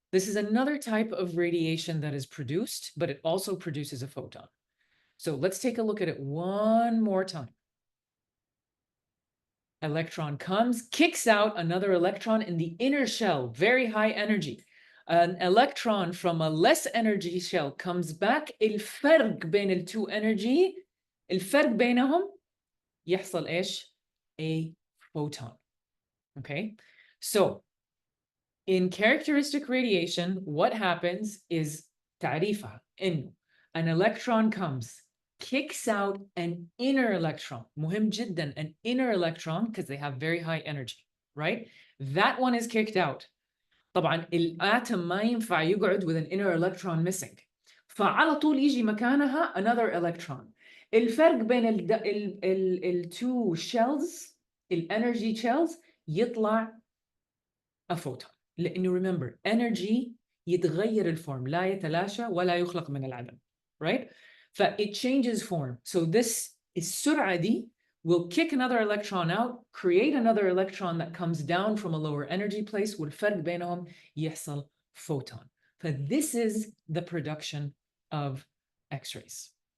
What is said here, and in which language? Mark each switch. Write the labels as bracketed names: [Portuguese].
[English] This is another type of radiation that is produced, but it also produces a photon. So let's take a look at it one more time. Electron comes, kicks out another electron in the inner shell, very high energy. An electron from a less energy shell comes back. [Arabic] الفرق بين التو energy, الفرق بينهم يحصل إيش? [English] A photon. Okay, so in characteristic radiation, what happens is [Arabic] تعريفها إنه [English] an electron comes, kicks out an inner electron. [Arabic] مهم جدا, [English] an inner electron, because they have very high energy, right? That one is kicked out. [Arabic] طبعا الاتم ما ينفع يقعد [English] with an inner electron missing. [Arabic] فعلى طول يجي مكانها [English] another electron. [Arabic] الفرق بين ال [English] two shells, [Arabic] الانرجي shells, يطلع [English] a photon. [Arabic] لأنه [English] remember, [Arabic] energy يتغير الفورم, لا يتلاشى ولا يخلق من العدم, right? [English] It changes form. So this [Arabic] السرعة دي [English] will kick another electron out, create another electron that comes down from a lower energy place, [Arabic] والفرق بينهم يحصل [English] photon. This is the production of X-rays.